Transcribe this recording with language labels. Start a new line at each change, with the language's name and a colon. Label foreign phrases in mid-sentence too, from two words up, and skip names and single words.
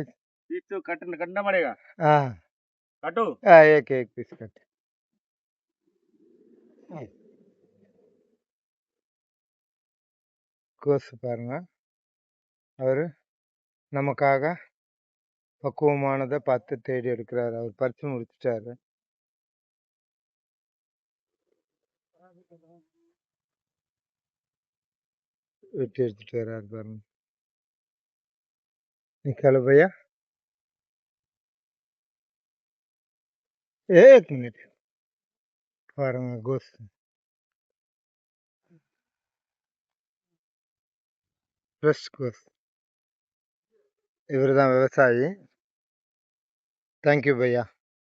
Hindi: पीस तो कटना पड़ेगा। हाँ काटो। एक एक पीस कट.
Tamil: கோசு பாருங்க. அவர் நமக்காக பக்குவமானதை பார்த்து தேடி எடுக்கிறாரு. அவர் பறிச்சு முடிச்சிட்டாரு. வெட்டி எடுத்துட்டு வர்றாரு பாருங்க.
Hindi: निकालो भैया, एक मिनट பாருங்க.
Tamil: கோஸ் ஃப்ரெஷ் கோஸ். இவர் தான் விவசாயி.
English: thank you பையா.